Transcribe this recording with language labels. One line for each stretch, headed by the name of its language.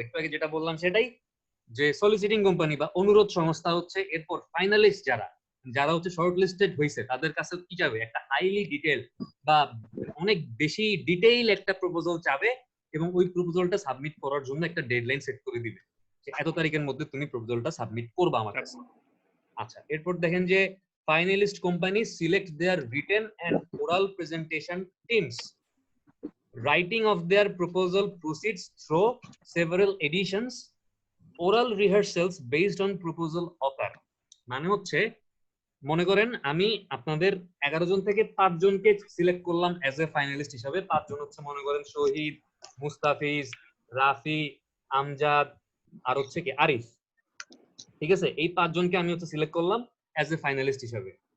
Bangla: একটু আগে যেটা বললাম সেটাই, যে সলিসিটিং কোম্পানি বা অনুরোধ সংস্থা হচ্ছে এরপর ফাইনালিস্ট যারা যারা হচ্ছে শর্ট লিস্টেড হয়েছে তাদের কাছে কি যাবে একটা হাইলি ডিটেইল বা অনেক বেশি ডিটেইল একটা প্রপোজাল চাবে এবং ওই প্রপোজালটা সাবমিট করার জন্য একটা ডেডলাইন সেট করে দিবে যে এত তারিখের মধ্যে তুমি প্রপোজালটা সাবমিট করবা আমার কাছে। আচ্ছা, এরপর দেখেন যে
English: finalist companies select their written and oral presentation teams. Writing of their proposal proceeds through several editions, oral rehearsals based on proposal offer।
Bangla: মানে হচ্ছে মনে করেন আমি আপনাদের 11 জন থেকে 5 জনকে সিলেক্ট করলাম অ্যাজ এ ফাইনালিস্ট হিসাবে। 5 জন হচ্ছে মনে করেন শহীদ, মুস্তাফিজ, রাফি, আমজাদ আর হচ্ছে কি আরিফ। ঠিক আছে, এই 5 জনকে আমি হচ্ছে সিলেক্ট করলাম অ্যাজ এ ফাইনালিস্ট হিসাবে।